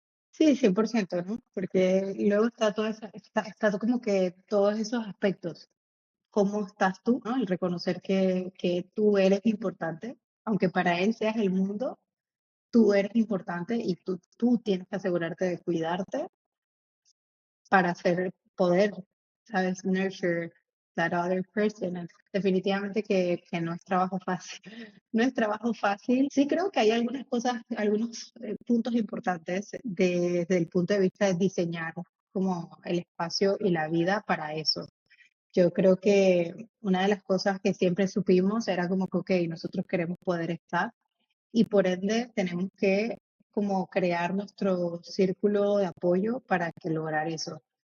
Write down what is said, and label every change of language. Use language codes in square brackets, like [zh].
[es] Sí, 100%, ¿no? Porque luego está todo está como que todos esos aspectos. ¿Cómo estás tú, no? El reconocer que tú eres importante, aunque para él seas el mundo, tú eres importante y tú tienes que asegurarte de cuidarte para hacer poder, ¿sabes? [en] Nurture that other person. [es] Definitivamente que no es trabajo fácil. No es trabajo fácil. Sí creo que hay algunas cosas, algunos puntos importantes desde el punto de vista de diseñar como el espacio y la vida para eso. Yo creo que una de las cosas que siempre supimos era como que, ok, nosotros queremos poder estar y por ende tenemos que como crear nuestro círculo de apoyo para que lograr eso.